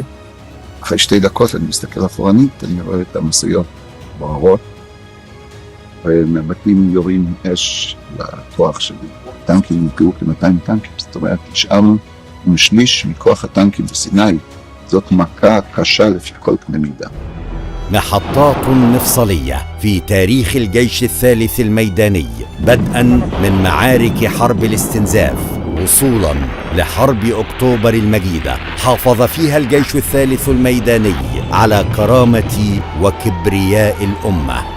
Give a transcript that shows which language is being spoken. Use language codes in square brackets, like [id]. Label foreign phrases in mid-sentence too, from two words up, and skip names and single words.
[he] אחרי 2 דקות אני מסתכל אחורנית, אני רואה את המשאיות בוערות, ומבטים יורים אש לכוח שלי. טנקים נפגעו כ-200 טנקים, זאת אומרת נשארנו עם שליש מכוח הטנקים בסיני. זאת מכה קשה לפי כל קנה מידה. [ar] محطات مفصلية في تاريخ الجيش الثالث الميداني، بدءا من معارك حرب الاستنزاف وصولا لحرب أكتوبر المجيدة، حافظ فيها الجيش الثالث الميداني على كرامة وكبرياء الأمة.